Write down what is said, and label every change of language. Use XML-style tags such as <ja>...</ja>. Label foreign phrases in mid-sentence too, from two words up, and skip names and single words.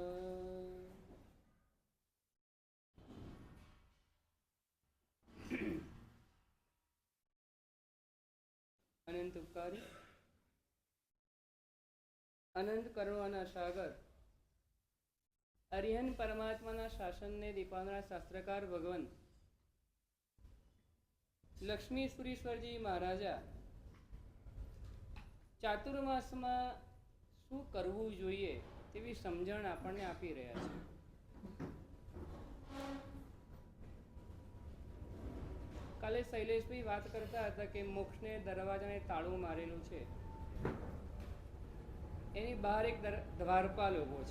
<gu>અનંત ઉપકારી અનંત કરુણાના સાગર અરિહન પરમાત્માના શાસનને દીપાવનારા શાસ્ત્રકાર ભગવાન લક્ષ્મી સુરીશ્વરજી મહારાજા ચાતુર્માસમાં શું કરવું જોઈએ તેવી સમજણ આપણને આપી રહ્યા છે। કાલે શૈલેષભાઈ વાત કરતા હતા કે મોક્ષને દરવાજાને તાળું મારેલું છે, એની બહાર એક દ્વારપાલ ઉભો છે।</gu>